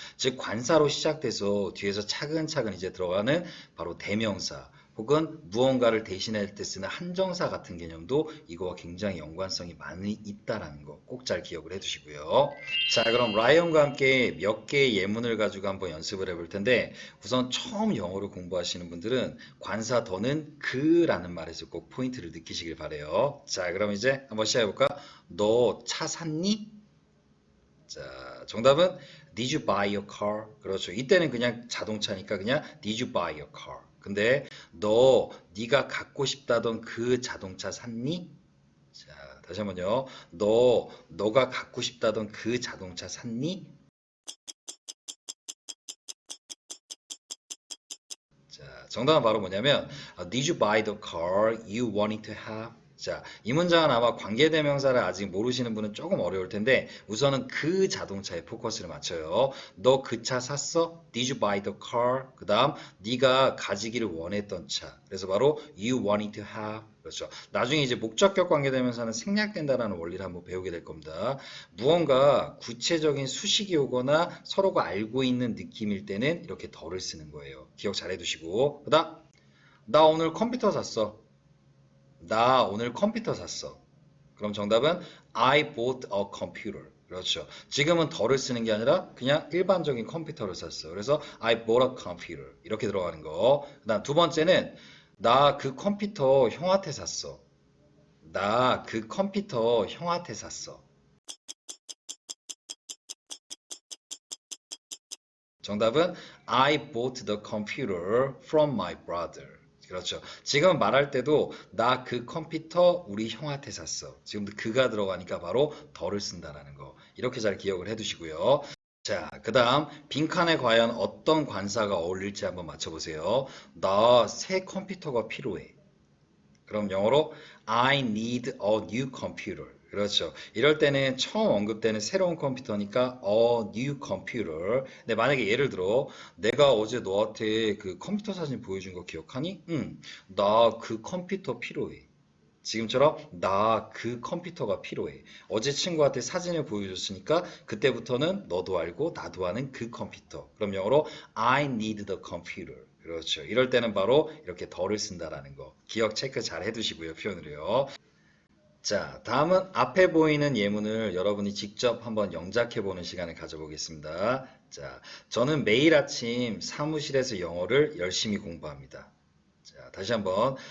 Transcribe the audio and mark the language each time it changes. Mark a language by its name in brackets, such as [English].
[Korean] 즉 관사로 시작돼서 뒤에서 차근차근 이제 들어가는 바로 대명사 혹은 무언가를 대신할 때 쓰는 한정사 같은 개념도 이거와 굉장히 연관성이 많이 있다라는 거 꼭 잘 기억을 해두시고요. 자, 그럼 라이언과 함께 몇 개의 예문을 가지고 한번 연습을 해볼 텐데 우선 처음 영어를 공부하시는 분들은 관사 더는 그라는 말에서 꼭 포인트를 느끼시길 바래요. 자, 그럼 이제 한번 시작해볼까? 너 차 샀니? 자, 정답은 [English] Did you buy a car? [Korean] 그렇죠. 이때는 그냥 자동차니까 그냥 [English] Did you buy a car? [Korean] 근데 네가 갖고 싶다던 그 자동차 샀니? 자, 다시 한번요. 너가 갖고 싶다던 그 자동차 샀니? 자, 정답은 바로 뭐냐면 [English] Did you buy the car you wanted to have? [Korean] 자, 이 문장은 아마 관계대명사를 아직 모르시는 분은 조금 어려울 텐데 우선은 그 자동차에 포커스를 맞춰요. 너 그 차 샀어? [English] Did you buy the car? [Korean] 그 다음 네가 가지기를 원했던 차. 그래서 바로 [English] you wanted to have. [Korean] 그렇죠. 나중에 이제 목적격 관계대명사는 생략된다라는 원리를 한번 배우게 될 겁니다. 무언가 구체적인 수식이 오거나 서로가 알고 있는 느낌일 때는 이렇게 덜을 쓰는 거예요. 기억 잘 해두시고. 그 다음, 나 오늘 컴퓨터 샀어. 나 오늘 컴퓨터 샀어. 그럼 정답은 [English] I bought a computer. [Korean] 그렇죠. 지금은 덜을 쓰는 게 아니라 그냥 일반적인 컴퓨터를 샀어. 그래서 [English] I bought a computer. [Korean] 이렇게 들어가는 거. 그다음 두 번째는 나 그 컴퓨터 형한테 샀어. 나 그 컴퓨터 형한테 샀어. [English] 정답은 I bought the computer from my brother. [Korean] 그렇죠. 지금 말할 때도 나 그 컴퓨터 우리 형한테 샀어. 지금도 그가 들어가니까 바로 덜을 쓴다라는 거. 이렇게 잘 기억을 해두시고요. 자, 그 다음 빈칸에 과연 어떤 관사가 어울릴지 한번 맞춰보세요. 나 새 컴퓨터가 필요해. 그럼 영어로 [English] I need a new computer. [Korean] 그렇죠. 이럴 때는 처음 언급되는 새로운 컴퓨터니까 [English] a new computer. [Korean] 근데 만약에 예를 들어 내가 어제 너한테 그 컴퓨터 사진 보여준 거 기억하니? 응. 나 그 컴퓨터 필요해. 지금처럼 나 그 컴퓨터가 필요해. 어제 친구한테 사진을 보여줬으니까 그때부터는 너도 알고 나도 아는 그 컴퓨터. 그럼 영어로 [English] I need the computer. [Korean] 그렇죠. 이럴 때는 바로 이렇게 더를 쓴다라는 거. 기억 체크 잘 해두시고요. 표현으로요. 자, 다음은 앞에 보이는 예문을 여러분이 직접 한번 영작해 보는 시간을 가져보겠습니다. 자, 저는 매일 아침 사무실에서 영어를 열심히 공부합니다. 자, 다시 한번.